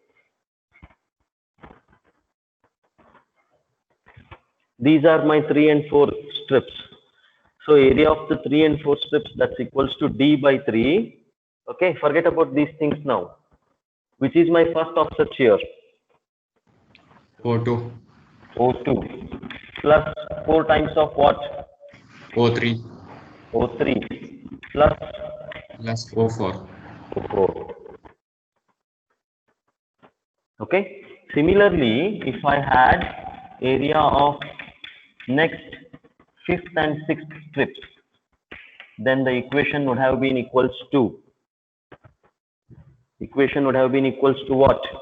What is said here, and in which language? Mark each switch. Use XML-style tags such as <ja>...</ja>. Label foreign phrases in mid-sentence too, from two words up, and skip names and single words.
<en>These are my 3 and 4 strips. So area of the 3 and 4 strips, that's equals to D by 3. Okay, forget about these things now. Which is my first offset here? O2, O2 plus 4 times of what? O3 O3 plus plus O4. O4. Okay. Similarly, if I had area of next fifth and sixth strips, then the equation would have been equals to. Equation would have been equals to what?</en>